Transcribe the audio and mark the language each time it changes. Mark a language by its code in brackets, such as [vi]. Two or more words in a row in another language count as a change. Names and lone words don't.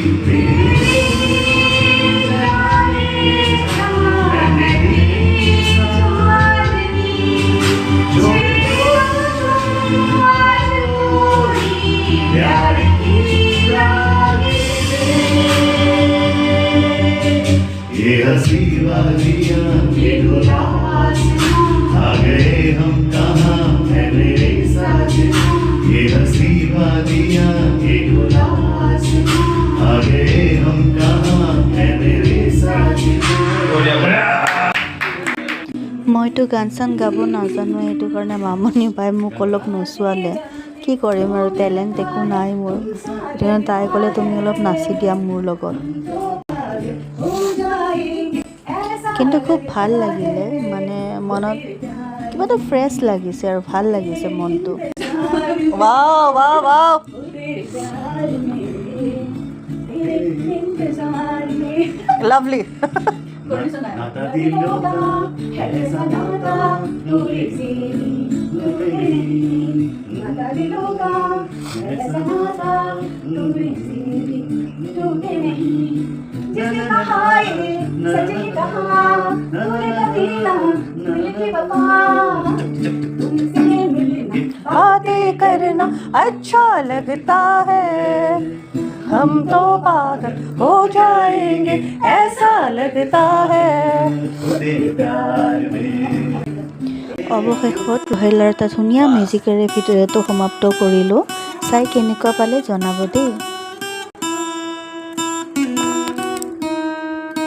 [hi] प्यार की ये हंसी वादियाँ ये खुला आसमां, आ गए हम कहाँ है मेरे साजना। ये हंसी वादियाँ ये खुला आसमां, आ गए हम कहाँ है मेरे साजना। [as] মইতো গান চান গাব নাজানো, সেইটো কাৰণে মামনি বাই মোক অলপ নচোৱালে। কি কৰিম আৰু, টেলেণ্ট একো নাই মোৰ। তেতিয়া তাই ক'লে তুমি অলপ নাচি দিয়া মোৰ লগত। কিন্তু খুব ভাল লাগিলে, মানে মনত কিবা এটা ফ্ৰেছ লাগিছে আৰু ভাল লাগিছে মনটো। [en] wow wow wow, lovely. [hi] नाता दिलों का ऐसा नाता टूटे से नाता दिलों का ऐसा नाता टूटे से टूटे नहीं। जिसने कहा ये सच ही कहा, तूने कभी ना मिल के वफा, तुमसे मिलना बातें करना अच्छा लगता है, हम तो पागल हो जाएंगे ऐसा लगता है। [as] অৱশেষত ৰোহেলাৰ এটা ধুনীয়া মিউজিকেৰে ভিডিঅ'টো সমাপ্ত কৰিলোঁ। চাই কেনেকুৱা পালে জনাব দেই।